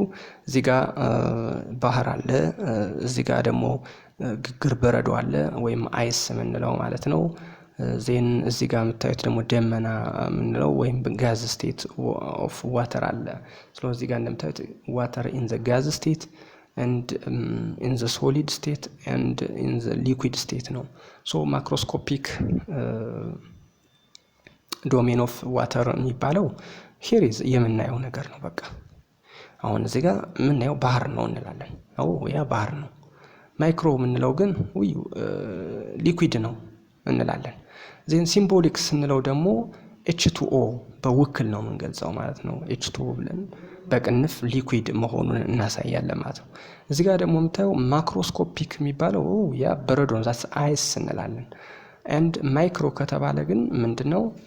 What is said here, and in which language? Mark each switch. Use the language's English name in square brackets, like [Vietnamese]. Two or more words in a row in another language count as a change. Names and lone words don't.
[Amharic] እዚህ ጋር ባህር አለ፣ እዚህ ጋር ደግሞ ግግር በረዶ አለ ወይም አይስ የምንለው ማለት ነው። ዜን እዚህ ጋር የምታዩት ደግሞ ደመና የምንለው ወይም [English] gas state of water [Amharic] አለ። ስለዚህ እዚህ ጋር እንደምታዩት [English] water in the gas state and in the solid state and in the liquid state [Amharic] ነው። [English] so macroscopic domain of water [Amharic] የሚባለው [English] here is [Amharic] የምናየው ነገር ነው። በቃ አሁን እዚህ ጋር የምናየው ባህር ነው እንላለን። ያ ባህር ነው። ማይክሮ የምንለው ግን ሊኩዊድ ነው እንላለን። ዜን ሲምቦሊክ ስንለው ደግሞ H2O በውክል ነው የምንገልጸው ማለት ነው። H2O ብለን በቅንፍ ሊኩዊድ መሆኑን እናሳያለን ማለት ነው። እዚህ ጋር ደግሞ የምታየው ማክሮስኮፒክ የሚባለው ያ በረዶ ነው፣ [English] that's ice [Amharic] እንላለን። [English] and micro [Amharic] ከተባለ ግን ምንድነው